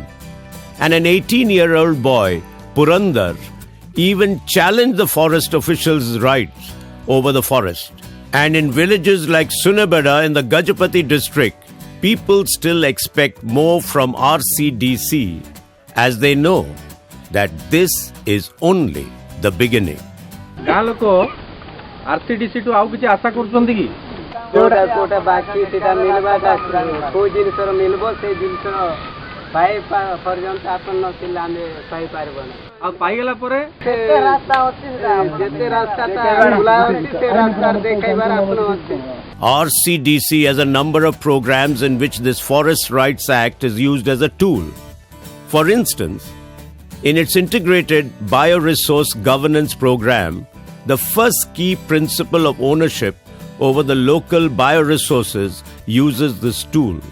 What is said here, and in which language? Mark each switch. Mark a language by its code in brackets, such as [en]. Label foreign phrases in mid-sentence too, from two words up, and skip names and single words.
[en] And an 18-year-old boy, Purandar, even challenged the forest officials' rights over the forest. And in villages like Sunabada in the Gajapati district, people still expect more from RCDC as they know that this is only the beginning. [or] ଗାଁ ଲୋକ ଆରସିଡିସି ଟୁ ଆଉ କିଛି ଆଶା କରୁଛନ୍ତି କି? ଯୋଉଟା କୋଉଟା ବାକି ସେଟା ମିଳିବାଟା କୋଉ ଜିନିଷର ମିଳିବ ସେଇ ଜିନିଷ ପାଇବା ପର୍ଯ୍ୟନ୍ତ ଆପଣ ନଥିଲେ ଆମେ ପାଇପାରିବନି। ଆଉ ପାଇଗଲା ପରେ ଯେତେ ରାସ୍ତା ଅଛି ଯେତେ ରାସ୍ତାଟା ଖୋଲା ଅଛି ସେ ରାସ୍ତାର ଦେଖାଇବାର ଆପଣ ଅଛି। [en] RCDC has a number of programs in which this Forest Rights Act is used as a tool. For instance, in its integrated bioresource governance program, the first key principle of ownership over the local bioresources uses this tool.